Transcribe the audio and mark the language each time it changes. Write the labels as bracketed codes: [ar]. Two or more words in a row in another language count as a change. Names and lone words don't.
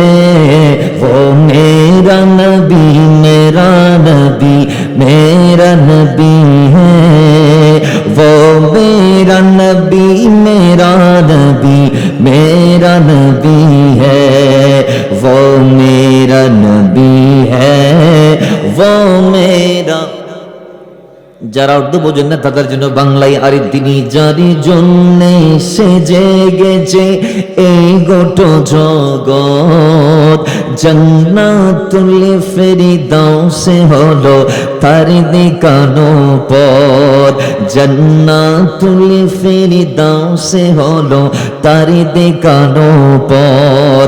[ur] وہ میرا نبی میرا نبی میرا نبی ہے، وہ میرا نبی میرا نبی میرا نبی ہے، وہ میرا نبی ہے، وہ میرا [bn] যারা উর্দু বোঝেন না তাদের জন্য বাংলায়, আরে তিনি যারি জন্যে সে জেগেছে এই গোটা জগৎ, জান্নাতুল ফেরদাউসে হলো তার দেখানো পথ, জান্নাতুল ফেরদাউসে হলো তার দেখানো পথ।